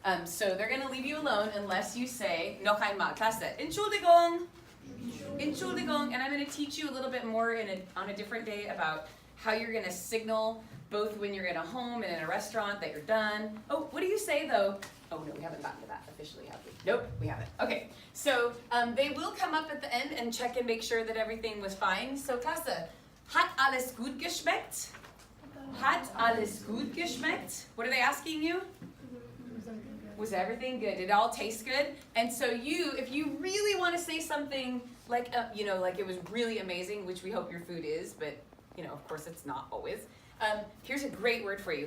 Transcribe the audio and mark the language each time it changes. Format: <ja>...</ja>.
<en>So they're gonna leave you alone unless you say,</en> <de>noch einmal, Klasse, Entschuldigung, Entschuldigung,</de> <en>and I'm gonna teach you a little bit more on a different day about how you're gonna signal both when you're in a home and in a restaurant that you're done. Oh, what do you say though? Oh no, we haven't gotten to that officially, have we? Nope, we haven't. Okay, so they will come up at the end and check and make sure that everything was fine.</en> <de>So Klasse, hat alles gut geschmeckt? Hat alles gut geschmeckt?</de> <en>What are they asking you? Was everything good? Did it all taste good? And so if you really want to say something like, you know, like it was really amazing, which we hope your food is, but, you know, of course it's not always. Here's a great word for you.</en>